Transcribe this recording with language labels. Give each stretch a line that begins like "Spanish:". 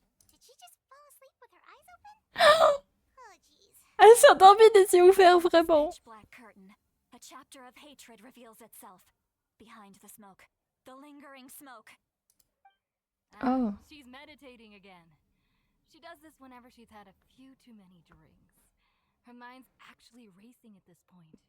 English: Did she just fall asleep with her eyes open? Oh, jeez.
French: Elle s'est endormie des yeux ouverts, vraiment.
English: Pitch black curtain. A chapter of hatred reveals itself. Behind the smoke. The lingering smoke. Oh. She's meditating again. She does this whenever she's had a few too many drinks. Her mind's actually racing at this point.